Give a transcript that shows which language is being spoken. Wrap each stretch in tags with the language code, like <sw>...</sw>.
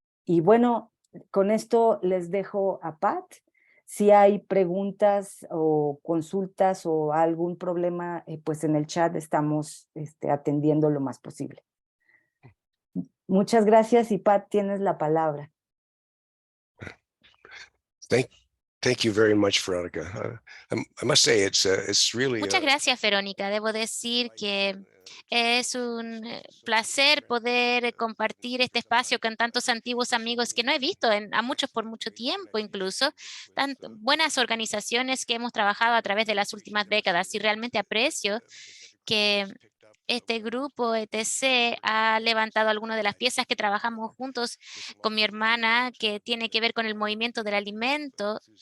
<es>Y bueno, con esto les dejo a Pat. Si hay preguntas o consultas o algún problema, pues en el chat estamos atendiendo lo más posible. Muchas gracias y Pat, tienes la palabra.</es> <en>Thank you very much, Veronica. I must say it's really</en> <es>Muchas gracias, Verónica. Debo decir que es un placer poder compartir este espacio con tantos antiguos amigos que no he visto a muchos por mucho tiempo, incluso buenas organizaciones que hemos trabajado a través de las últimas décadas, y realmente aprecio que este grupo ETC ha levantado algunas de las piezas que trabajamos juntos con mi hermana, que tiene que ver con el movimiento del alimento.</es>